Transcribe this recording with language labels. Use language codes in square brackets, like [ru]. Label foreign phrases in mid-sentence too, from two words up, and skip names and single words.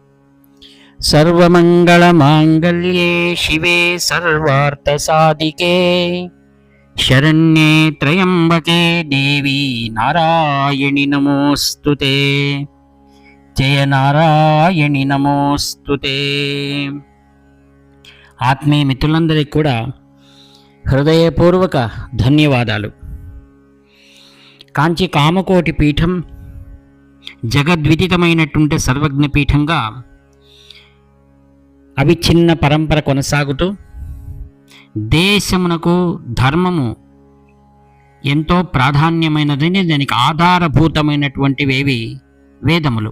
[sa] सर्वमङ्गलमाङ्गल्ये शिवे सर्वार्थसाधिके शरण्ये त्र्यम्बके देवी नारायणि नमोऽस्तुते। जय नारायणि नमोऽस्तुते। [te] ఆత్మీయ మిత్రులందరికీ కూడా హృదయపూర్వక ధన్యవాదాలు. కాంచి కామకోటి పీఠం జగద్విదితమైనటువంటి సర్వజ్ఞ పీఠంగా అవిచ్ఛిన్న పరంపర కొనసాగుతూ దేశమునకు ధర్మము ఎంతో ప్రాధాన్యమైనదని, దానికి ఆధారభూతమైనటువంటివేవి వేదములు.